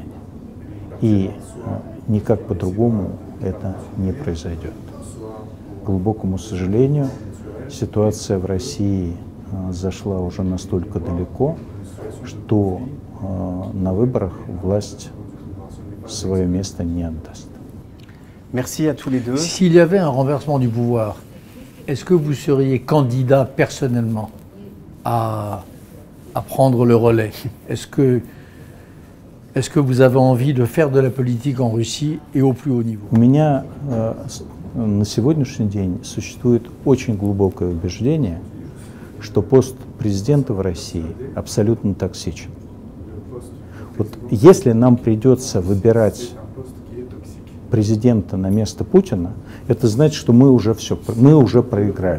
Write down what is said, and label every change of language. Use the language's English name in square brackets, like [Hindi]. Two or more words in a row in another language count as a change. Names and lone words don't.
[Russian] И никак по-другому это не произойдет. К глубокому сожалению, ситуация в России зашла уже настолько далеко, что на выборах власть свое место не отдаст. [French] Merci à tous les deux. S'il y avait un renversement du pouvoir, est-ce que vous seriez candidat personnellement à à prendre le relais. Est-ce que vous avez envie de faire de la politique en Russie et au plus haut niveau? [Russian] У меня на сегодняшний день существует очень глубокое убеждение, что пост президента в России абсолютно токсичен. Вот если нам придется выбирать президента на место Путина, это значит, что мы уже проиграли.